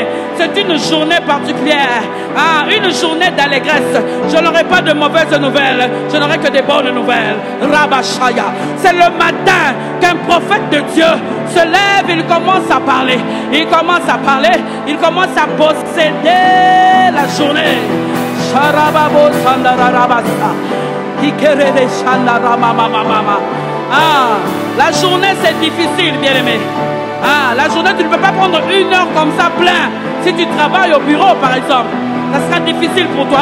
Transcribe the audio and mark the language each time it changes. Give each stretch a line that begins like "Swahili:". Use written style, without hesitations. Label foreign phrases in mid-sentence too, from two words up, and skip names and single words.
French: C'est une journée particulière. Une journée d'allégresse. Je n'aurai pas de mauvaises nouvelles. Je n'aurai que des bonnes nouvelles. Rabashaya. C'est le matin qu'un prophète de Dieu se lève, il commence à parler. Il commence à parler. Il commence à posséder la journée. Sharababo sandarabasa. Hikerele shandaramamamama. La journée c'est difficile, bien-aimé. La journée tu ne peux pas prendre 1 heure comme ça plein. Si tu travailles au bureau par exemple, ça sera difficile pour toi.